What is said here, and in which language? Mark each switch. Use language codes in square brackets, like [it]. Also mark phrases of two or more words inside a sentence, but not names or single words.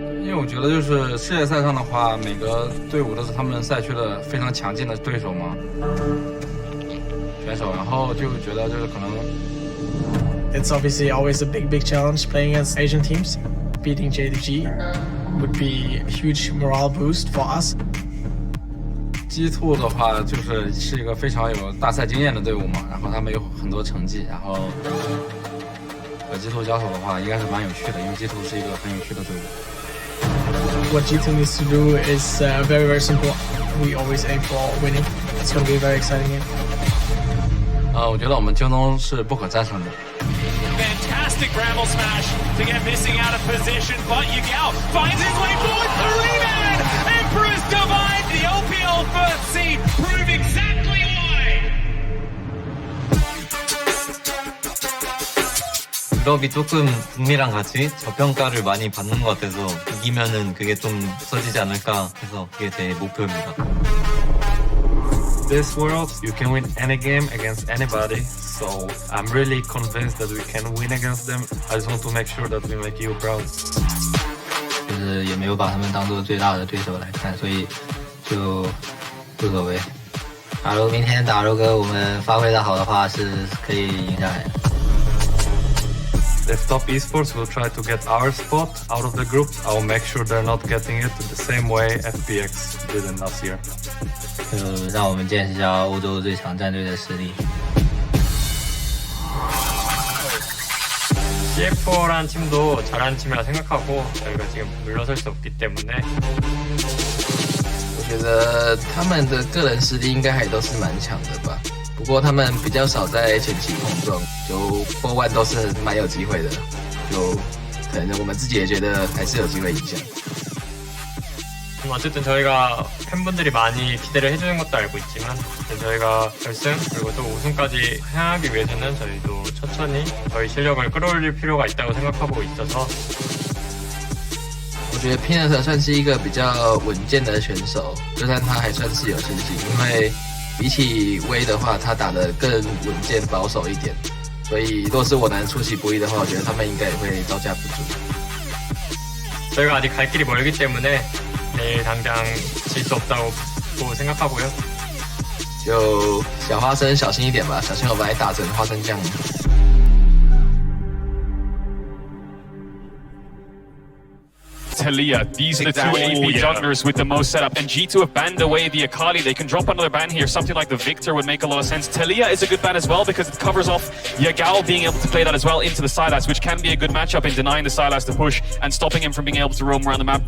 [zh] 因为我觉得就是世界赛上的话，每个队伍都是他们赛区的非常强劲的对手嘛，选手，然后就觉得就是可能。 [en] It's obviously always a big challenge playing against Asian teams. Beating JDG would be a huge morale boost for us. [zh] G2 的话是一个非常有大赛经验的队伍嘛，然后他们有很多成绩，然后和G2交手的话应该是蛮有趣的，因为G2是一个很有趣的队伍。 [en] What G2 needs to do is very simple. We always aim for winning. It's going to be a very exciting game. [zh] 我觉得我们京东是不可战胜的。 [en] Fantastic Bramble smash to get missing out of position, but Yagao finds his way forward, the rebound! Emperor's Divine, the OPL first seed, prove exactly why! [ko] 유럽이 조금 북미랑 같이 저평가를 많이 받는 것 같아서 이기면은 그게 좀 없어지지 않을까 해서 그게 제 목표입니다. [en] This world, you can win any game against anybody, so I'm really convinced that we can win against them. I just want to make sure that we make you proud. [zh] 就是也没有把他们当做最大的对手来看，所以就无所谓。假如明天打肉哥我们发挥的好的话，是可以赢下来的。 [en] If top esports will try to get our spot out of the group, I'll make sure they're not getting it the same way FPX did in last year. [zh] 就让我们见识一下欧洲最强战队的实力。 [ko] CF4란 팀도 잘하는 팀이라 생각하고 저희가 지금 물러설 수 없기 때문에 [zh] 我觉得他们的个人实力应该还都是蛮强的吧，不过他们比较少在前期碰撞，就4 1都是蛮有机会的，就可能我们自己也觉得还是有机会赢下。 [ko] 어쨌든 저희가 팬분들이 많이 기대를 해주는 것도 알고 있지만 저희가 결승 그리고 또 우승까지 향하기 위해서는 저희도 천천히 저희 실력을 끌어올릴 필요가 있다고 생각하고 있어서 [zh] 我觉得拼的算是一个比较稳健的选手，就算他还算是有信心，因为比起威的话，他打得更稳健保守一点，所以若是我能出其不意的话，我觉得他们应该也会招架不住。 [ko] 저희가 아직 갈 길이 멀기 때문에 내일 당장 질 수 없다고 생각하고요. [zh] 就小花生小心一点吧，小心我把你打成花生酱。 [en] Taliyah, these are the two AP junglers with the most setup, and G2 have banned away the Akali. They can drop another ban here. Something like the Victor would make a lot of sense. Taliyah is a good ban as well because it covers off Yagao being able to play that as well into the Sylas, which can be a good matchup in denying the Sylas to push and stopping him from being able to roam around the map.